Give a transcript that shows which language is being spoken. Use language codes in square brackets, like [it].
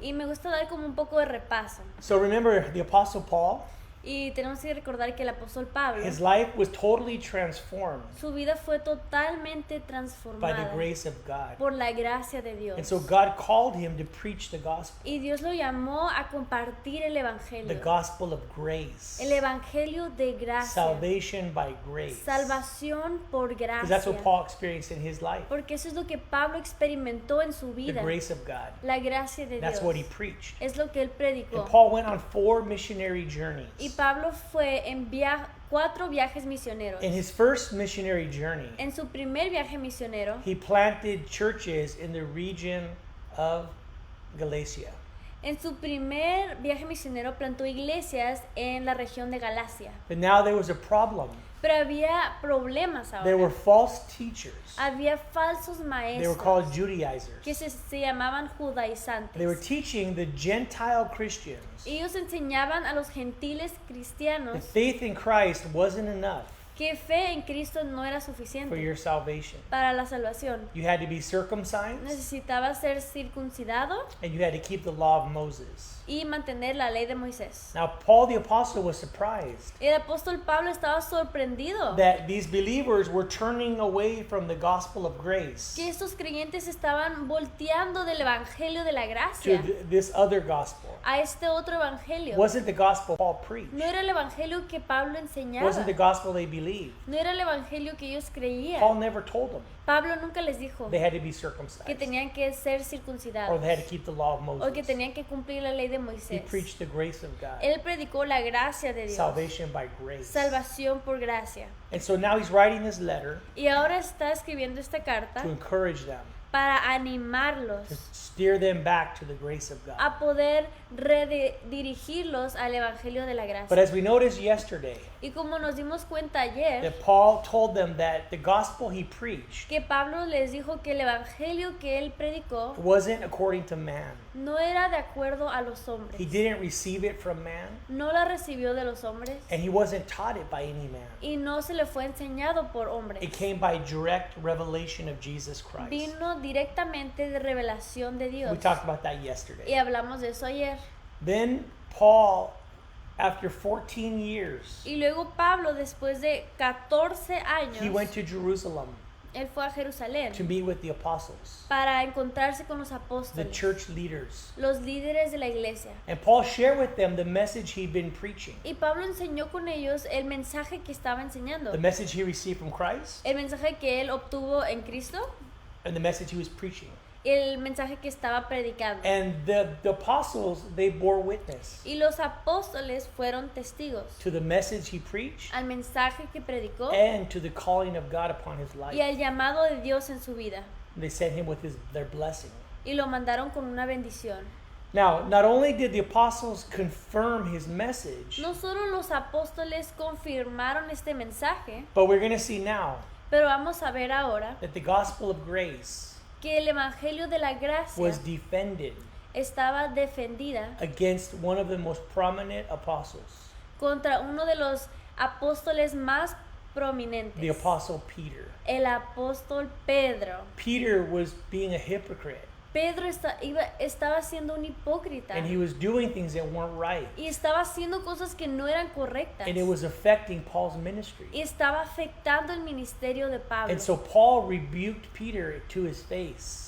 [es] Y me gusta dar como un poco de repaso. [en] So remember, the Apostle Paul, [es] Y tenemos que recordar que el apóstol Pablo, [en] his life was totally transformed [es] su vida fue totalmente [en] by the [es] transformada [en] grace of God. [es] por la gracia de [en] And [es] Dios. [en] so God called him to preach the gospel, [es] Y Dios lo llamó a compartir el [en] the [es] evangelio. [en] gospel of grace, [es] El evangelio de gracia. [en] salvation by grace. [es] Salvación por [en] Because that's [es] gracia. [en] what Paul experienced in his life, [es] Porque eso es lo que Pablo experimentó en su [en] the [es] vida. [en] grace of God. [es] La gracia de [en] That's [es] Dios. [en] what he preached. [es] Es lo que él predicó. [en] And Paul went on 4 missionary [es] Y [en] journeys. [es] Pablo fue en 4 viajes misioneros. [en] In his first missionary journey, [es] En su primer viaje misionero, [en] he planted churches in the region of Galatia. [es] en su primer viaje misionero plantó iglesias en la región de Galacia. [en] But now there was a problem. [es] Pero había problemas [en] There were [es] ahora. [en] false teachers. [es] Había falsos [en] They were [es] maestros [en] called [es] que [en] Judaizers. [es] se llamaban judaizantes. [en] They were teaching the Gentile Christians [es] Ellos enseñaban a los gentiles [en] that [es] cristianos [en] faith in Christ wasn't enough [es] que fe en Cristo no era [en] for [es] suficiente [en] your salvation. [es] para la salvación. [en] You had to be circumcised [es] Necesitaba ser circuncidado [en] and you had to keep the law of Moses. [es] y mantener la ley de Moisés. [en] Now, Paul the Apostle was surprised [es] El apóstol Pablo estaba sorprendido [en] that these believers were turning away from the gospel of grace [es] que estos creyentes estaban volteando del evangelio de la [en] to [es] gracia [en] this other gospel. [es] a este otro evangelio. [en] Wasn't the gospel Paul preached? [es] No era el evangelio que Pablo enseñaba. [en] Wasn't the gospel they believed? [es] No era el evangelio que ellos [en] Paul [es] creían. [en] never told them [es] Pablo nunca les dijo [en] they had to be [es] que [en] circumcised [es] tenían que ser [en] or [es] circuncidados [en] they had to keep the law of [es] o que [en] Moses. [es] tenían que cumplir la ley de [en] He [es] Moisés. [en] preached the grace of God, [es] Él predicó la gracia de Dios. [en] salvation by grace. [es] Salvación por gracia. [en] And so now he's writing this letter [es] Y ahora está escribiendo esta carta [en] to encourage them, [es] para animarlos [en] to steer them back to the grace of God. [es] a poder redirigirlos al evangelio de la [en] But [es] gracia. [en] as we noticed yesterday, [es] Y como nos dimos cuenta ayer, [en] that Paul told them that the gospel he preached [es] que Pablo les dijo que el evangelio que él predicó [en] wasn't according to man. [es] no era de acuerdo a los [en] He [es] hombres. [en] didn't receive it from man, [es] No la recibió de los hombres [en] and he wasn't taught it by any man. [es] y no se le fue enseñado por [en] It [es] hombres. [en] came by direct revelation of Jesus Christ. [es] Vino directamente de revelación de [en] We [es] Dios. [en] talked about that [es] Y [en] yesterday. [es] hablamos de eso ayer. [en] Then Paul, after 14 years, [es] Y luego Pablo, después de 14 [en] he went [es] años, [en] to Jerusalem [es] él fue a Jerusalén [en] to meet with the apostles, [es] para encontrarse con los [en] the [es] apóstoles, [en] church leaders. [es] los líderes de la iglesia. [en] And Paul shared with them the message he'd been preaching, [es] Y Pablo enseñó con ellos el mensaje que estaba enseñando, [en] the message he received from Christ, [es] el mensaje que él obtuvo en Cristo, [en] and the message he was preaching. [es] el mensaje que estaba predicando. [en] And the apostles, they bore witness [es] Y los apóstoles fueron testigos [en] to the message he preached [es] al mensaje que predicó [en] and to the calling of God upon his [es] y [en] life. [es] al llamado de Dios en su vida. [en] They sent him with their blessing. [es] Y lo mandaron con una bendición. [en] Now, not only did the apostles confirm his message, [es] No solo los apóstoles confirmaron este mensaje, [en] but we're going to see now [es] pero vamos a ver ahora [en] that the gospel of grace [es] que el evangelio de la gracia [en] was defended [es] estaba defendida [en] against one of the most prominent apostles, [es] contra uno de los apóstoles más prominentes, [en] the apostle Peter. [es] el apóstol Pedro. [en] Peter was being a hypocrite, [es] Pedro estaba siendo un hipócrita [en] and he was doing things that weren't right, [es] y estaba haciendo cosas que no eran correctas [en] and it was affecting Paul's ministry. [es] y estaba afectando el ministerio de Pablo. [en] And so Paul rebuked Peter to his face.